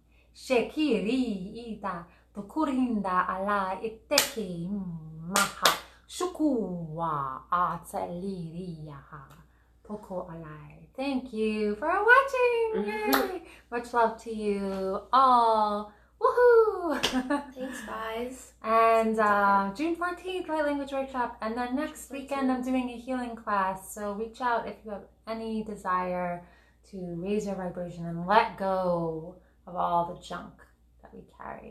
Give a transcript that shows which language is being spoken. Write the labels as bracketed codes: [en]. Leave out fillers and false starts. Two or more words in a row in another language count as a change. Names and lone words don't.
[en] shekiri ida, tukurinda ala iteki maha, shukuwa atseliriyaha, poko alai. Thank you for watching. Yay! Much love to you all. Woohoo! Thanks, guys. And June 14th, Light Language Workshop. And then next weekend, I'm doing a healing class. So reach out if you have any desire to raise your vibration and let go of all the junk that we carry.